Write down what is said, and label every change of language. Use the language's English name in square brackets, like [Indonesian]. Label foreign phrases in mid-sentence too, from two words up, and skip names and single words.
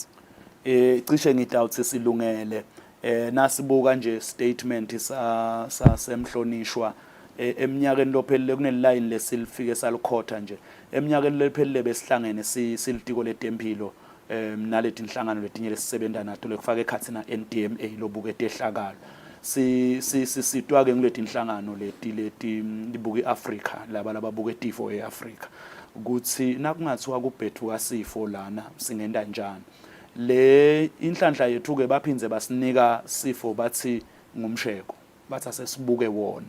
[Swati] Cishe ngidawuthi silungele. Nasibuka nje statement sasemhlonishwa eminyakeni lophelele kuneline lesilifike salikhotha nje. Eminyakeni lephelele besihlangene silitiko letempilo naleti inhlangano letinye lesisebenta nato lekufaka ekhathi na NDMA lobuke tehlakalo. Sitwa ke nguleti inhlangano leti libuka iAfrica laba lababuka etifo eAfrica ukuthi nakungathiwa kubhethuka sifo lana singenda njani. Le inhlanhla yethu ke baphindze basinika sifo bathi ngumsheko bathi asesibuke wona.